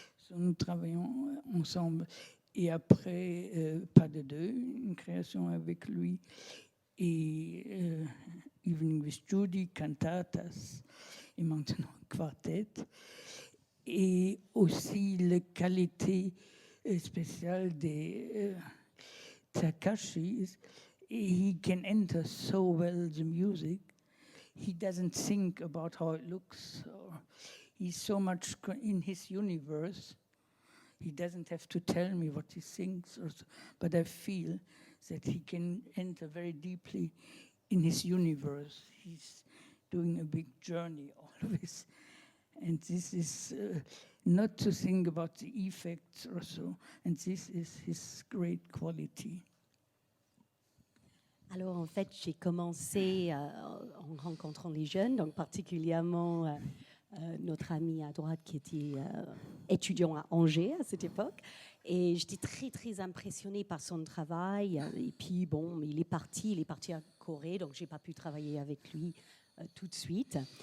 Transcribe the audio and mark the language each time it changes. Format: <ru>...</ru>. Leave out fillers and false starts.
<fr>Nous travaillons ensemble. Et après, Pas de deux, une création avec lui. Et Evening with Judy, Cantatas, et maintenant Quartet. Et aussi la qualité spéciale des Takashi.</fr> <en>He can enter so well the music. He doesn't think about how it looks. Or he's so much in his universe. He doesn't have to tell me what he thinks, but I feel that he can enter very deeply in his universe. He's doing a big journey always. And this is not to think about the effects or so. And this is his great quality.</en> <fr>Alors en fait, j'ai commencé en rencontrant les jeunes, donc particulièrement notre ami à droite qui était étudiant à Angers à cette époque. Et j'étais très, très impressionnée par son travail. Et puis, bon, il est parti à Corée, donc je n'ai pas pu travailler avec lui tout de suite.</fr>